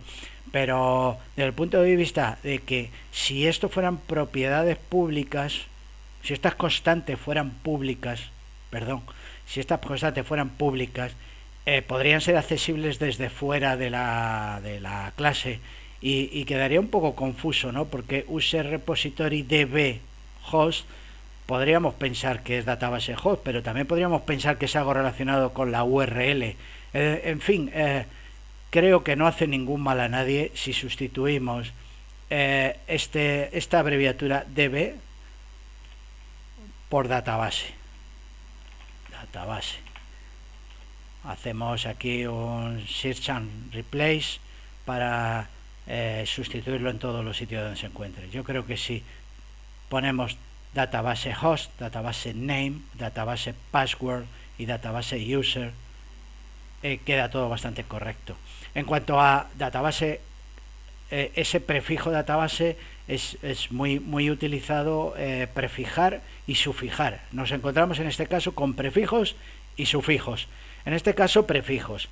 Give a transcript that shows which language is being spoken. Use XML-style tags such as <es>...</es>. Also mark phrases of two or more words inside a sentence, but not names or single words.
<es>Pero desde el punto de vista de que si esto fueran propiedades públicas, si estas constantes fueran públicas, perdón, si estas constantes fueran públicas, podrían ser accesibles desde fuera de la clase, y quedaría un poco confuso, ¿no? Porque</es> <en>user repository db host</en> <es>podríamos pensar que es</es> <en>database host,</en> <es>pero también podríamos pensar que es algo relacionado con la URL. En fin, creo que no hace ningún mal a nadie si sustituimos esta abreviatura db por database. Database. Hacemos aquí un</es> <en>search and replace</en> <es>para sustituirlo en todos los sitios donde se encuentre. Yo creo que si ponemos</es> <en>database host, database name, database password</en> <es>y</es> <en>database user,</en> <es>queda todo bastante correcto. En cuanto a database, ese prefijo database es muy utilizado, prefijar y sufijar. Nos encontramos en este caso con prefijos y sufijos. En este caso, prefijos.</es>